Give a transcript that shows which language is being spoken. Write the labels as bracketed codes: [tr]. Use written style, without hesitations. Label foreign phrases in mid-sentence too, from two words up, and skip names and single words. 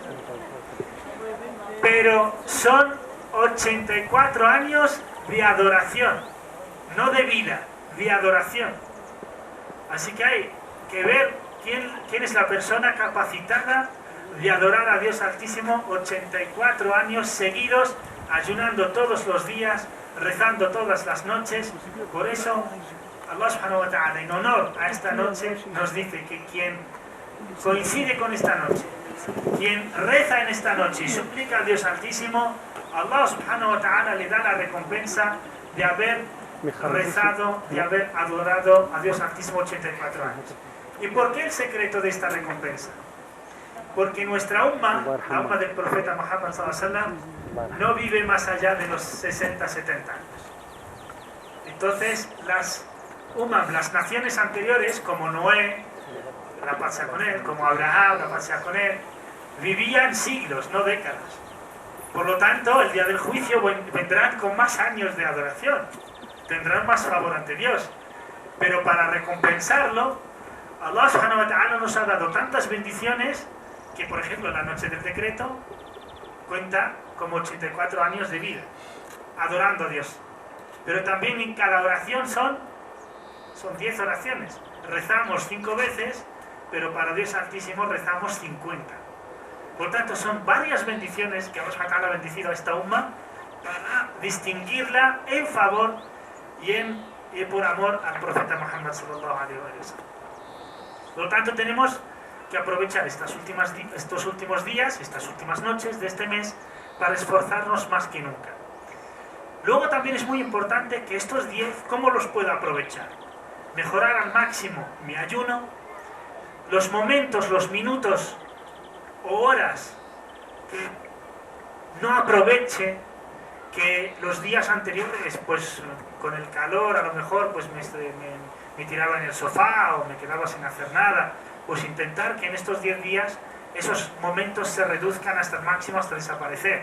[es] Pero son 84 años de adoración, no de vida, de adoración. Así que hay que ver quién es la persona capacitada de adorar a Dios Altísimo 84 años seguidos, ayunando todos los días, rezando todas las noches. Por eso [ar] الله سبحانه وتعالى, [es] en honor a esta noche, nos dice que quien coincide con esta noche, quien reza en esta noche y suplica a Dios Altísimo, [ar] الله سبحانه وتعالى [es] le da la recompensa de haber rezado, de haber adorado a Dios Altísimo 84 años. ¿Y por qué el secreto de esta recompensa? Porque nuestra umma, la umma del profeta Muhammad [ar] صلى الله عليه وسلم, [es] no vive más allá de los 60, 70 años. Entonces, las naciones anteriores, como Noé, la paz sea con él, como Abraham, la paz sea con él, vivían siglos, no décadas. Por lo tanto, el día del juicio vendrán con más años de adoración, tendrán más favor ante Dios. Pero para recompensarlo, [ar] الله سبحانه وتعالى [es] nos ha dado tantas bendiciones que, por ejemplo, la noche del decreto cuenta como 84 años de vida, adorando a Dios. Pero también en cada oración son 10 oraciones. Rezamos 5 veces, pero para Dios Altísimo rezamos 50. Por tanto, son varias bendiciones que Allah ha bendecido a esta umma para distinguirla en favor y por amor al profeta Muhammad [ar] صلى الله عليه وسلم. [es] Por lo tanto, tenemos que aprovechar estos últimos días, estas últimas noches de este mes, para esforzarnos más que nunca. Luego también es muy importante que estos 10, ¿cómo los puedo aprovechar? Mejorar al máximo mi ayuno, los momentos, los minutos o horas que no aproveche, que los días anteriores, pues con el calor a lo mejor pues me tiraba en el sofá o me quedaba sin hacer nada, pues intentar que en estos 10 días esos momentos se reduzcan hasta el máximo, hasta desaparecer.